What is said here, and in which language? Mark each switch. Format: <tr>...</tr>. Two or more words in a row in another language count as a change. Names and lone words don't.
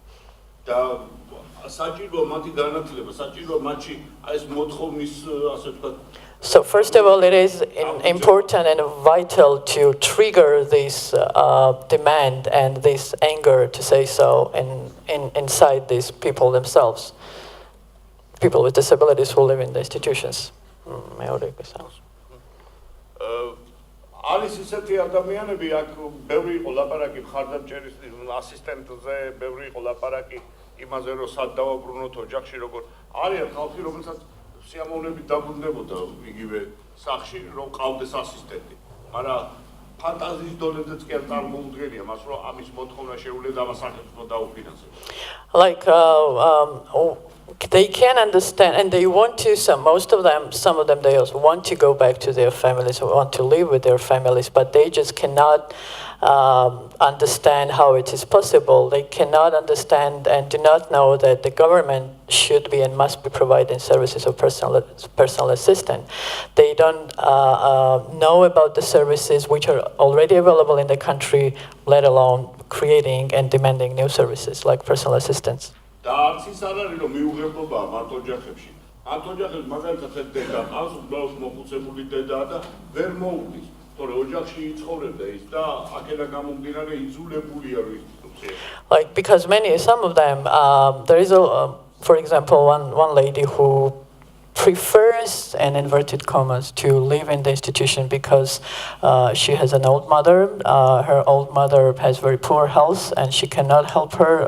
<en>So first of all, it is important and vital to trigger this demand and this anger, to say so, inside these people themselves, people with disabilities who live in the institutions.</en> <ka>არის ისეთი ადამიანები, აქ ბევრი იყო ლაპარაკი მხარდამჭერის ასისტენტზე, ბევრი იყო ლაპარაკი იმაზე, რომ სად დავაბრუნოთ ოჯახში, როგორ არიან ხალხი, რომელსაც სიამოვნებით დაბრუნდებოდა იგივე სახლში, რომ ყავდეს ასისტენტი. მაგრამ ფანტაზიის დონეზეც კი არ წარმოუდგენია მას, რომ ამის მოთხოვნა შეუძლია და ამასახელო დაუფინანსებოს.</ka> <en>Like they can understand, and they want to. Some of them, they also want to go back to their families, or want to live with their families, but they just cannot understand how it is possible. They cannot understand and do not know that the government should be and must be providing services of personal assistant. They don't know about the services which are already available in the country, let alone creating and demanding new services like personal assistance.</en> <ka>და არც ის არ არის, რომ მიუღებობაა მათ ოჯახებში. მათ ოჯახებში მაგალითად ეს დედა ყავს, უბრალოდ მოხუცებული დედაა და ვერ მოუგდის, თორე ოჯახში იცხოვრებდა ის და აქედან გამომდინარე იძულებულია რომ ინსტიტუციაში.</ka> <en>Like because some of them, there is for example, one lady who prefers, in inverted commas, to live in the institution because she has an old mother. Her old mother has very poor health and she cannot help her.</en>